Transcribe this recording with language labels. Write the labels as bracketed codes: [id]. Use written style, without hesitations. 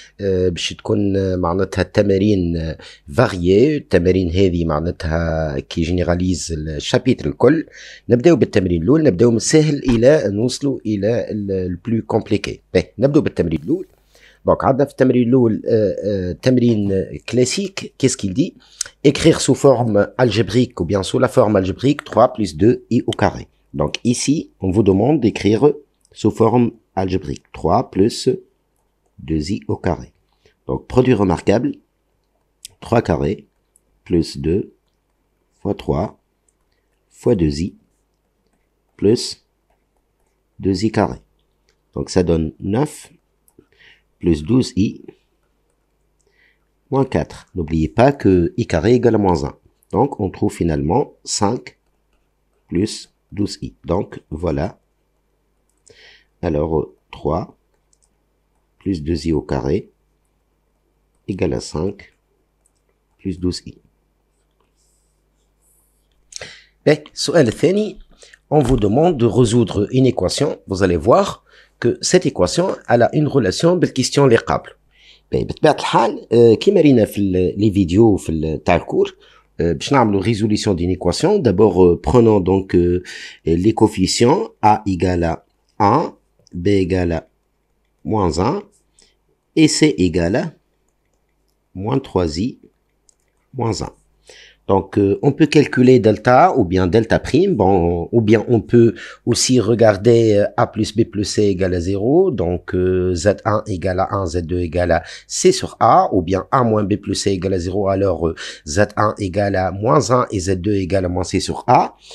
[ar] باش تكون معناتها التمارين فاريي. التمارين هذه معناتها كي جينيراليز الشابيتر الكل. نبداو بالتمرين الأول، نبداو من السهل إلى نوصلوا إلى البلو كومبليكي. نبداو بالتمرين الأول. Donc, عندنا في التمرين الأول تمرين classique. [fr] Qu'est-ce qu'il dit? Écrire sous forme algébrique ou bien sous la forme algébrique 3 plus 2i au carré. Donc ici, on vous demande d'écrire sous forme algébrique 3 plus 2i au carré. Donc produit remarquable, 3 carrés plus 2 fois 3 fois 2i plus 2i carré. Donc ça donne 9 plus 12i moins 4. N'oubliez pas que i carré égale à moins 1. Donc, on trouve finalement 5 plus 12i. Donc, voilà. Alors, 3 plus 2i au carré égale à 5 plus 12i. [ar] السؤال الثاني, [fr] on vous demande de résoudre une équation. Vous allez voir que cette équation elle a une relation [ar] بالكيستيون اللي قبل. بطبيعة الحال كيما رينا في لي فيديو في تاع الكور باش نعملوا [fr] résolution d'une équation. D'abord prenons donc les coefficients a égale à 1, b égale à moins 1 et c égale à moins 3i moins 1. Donc, on peut calculer delta ou bien delta prime, bon, ou bien on peut aussi regarder a plus b plus c égale à 0, donc z1 égale à 1, z2 égale à c sur a, ou bien a moins b plus c égale à 0, alors z1 égale à moins 1 et z2 égale à moins c sur a.